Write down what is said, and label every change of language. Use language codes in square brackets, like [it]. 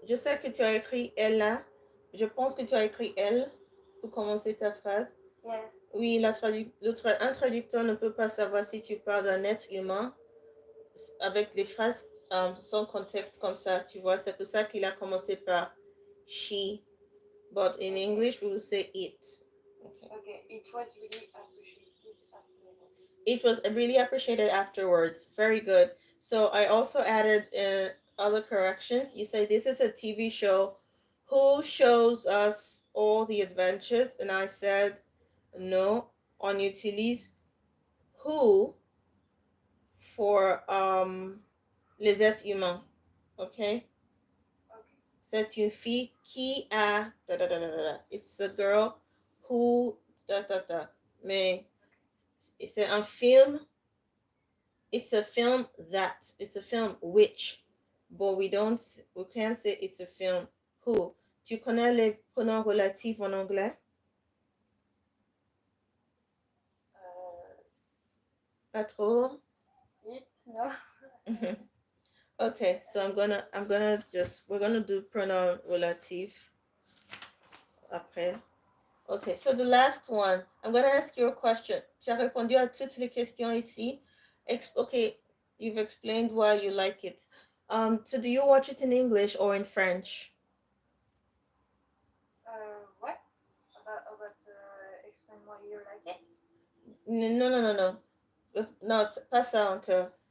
[fr] Je sais que tu as écrit elle là. Je pense que tu as écrit elle pour commencer ta phrase. [en] Yes. [fr] Oui, un traducteur ne peut pas savoir si tu parles d'un être humain avec des phrases sans contexte comme ça, tu vois. C'est pour ça qu'il a commencé par she. [en] But in English, we will say it. Okay, it was really appreciated afterwards. It was really appreciated afterwards. Very good. So I also added other corrections. You say this is a TV show. Who shows us all the adventures? And I said no. [fr] On utilise who for les êtres humains. Okay? C'est une fille qui a da da da da da. [en] It's a girl who da da da. [fr] Mais c'est un film. [en] It's a film that. It's a film which. But we can't say it's a film who. [fr] Tu connais les pronoms relatifs en anglais? Pas trop? [en] It, no. Okay, so we're gonna do pronoun relative après. Okay, so the last one, I'm gonna ask you a question. [fr] Tu as répondu à toutes les questions ici. [en] Okay, you've explained why you like it. So do you watch it in English or in French? What? About explain why you like it? No. No, [fr] pas ça encore.